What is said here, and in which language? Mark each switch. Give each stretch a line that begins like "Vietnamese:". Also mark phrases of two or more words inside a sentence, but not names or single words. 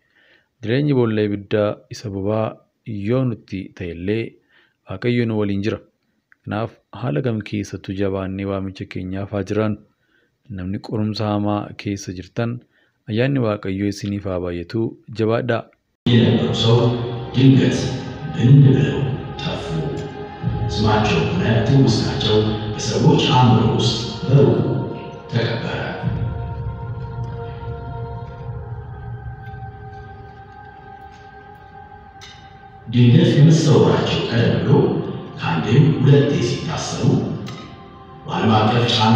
Oromo: Jireenyi boolla ibiddaa isa bobaa yoo nutti ta'ellee Waaqayyo nu waliin jira. Kanaaf haala kam keessattuu jabaannee waamicha keenyaaf haa jiraannu. Namni qorumsa hamaa keessa jirtan ayyaanni Waaqayyoo isiniif haa baay'atu jabaadhaa.
Amharic: የነበሩ ሰው ድንገት ብን ብለው ጠፉ። ስማቸው ሆነ ትውስታቸው በሰዎች አእምሮ ውስጥ በሩቁ ተቀበረ። ድንገት ከመሰወራቸው ቀደም ብሎ ከአንዴም ሁለቴ ሲታሰሩ በዓለም አቀፍ ጫና